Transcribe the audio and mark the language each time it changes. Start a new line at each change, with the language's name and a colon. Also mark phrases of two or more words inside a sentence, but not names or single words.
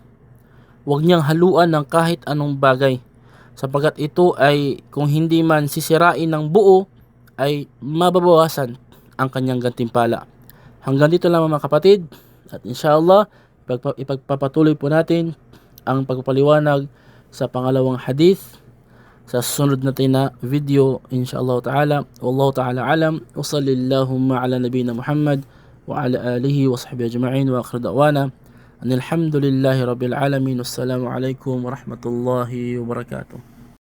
Filipino: Huwag niyang haluan ng kahit anong bagay, sapagkat ito ay kung hindi man sisirain ng buo ay mababawasan ang kanyang gantimpala. Hanggang dito lang mga kapatid, at inshallah ipagpapatuloy po natin ang pagpapaliwanag sa pangalawang hadith sa susunod natin na video
Arabic: إن شاء الله تعالى. والله تعالى أعلم، وصلى الله على نبينا محمد وعلى آله وصحبه أجمعين، وآخر دعوانا الحمد لله رب العالمين. والسلام عليكم ورحمة الله وبركاته.